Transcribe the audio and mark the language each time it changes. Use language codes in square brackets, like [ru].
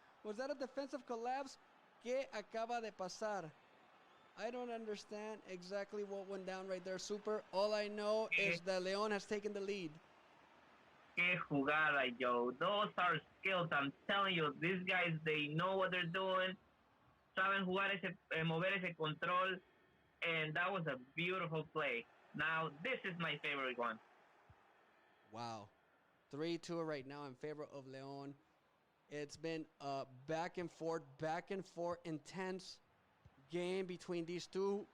[en] Was that a defensive collapse? [es] ¿Qué acaba de pasar? [en] I don't understand exactly what went down right there, Super. All I know is that León has taken the lead. [es] Que jugada, yo. [en] Those are skills. I'm telling you, these guys, they know what they're doing. [es] Saben jugar mover ese control. [en] And that was a beautiful play. Now, this is my favorite one. Wow. 3-2 right now in favor of León. It's been a back and forth, intense game between these two.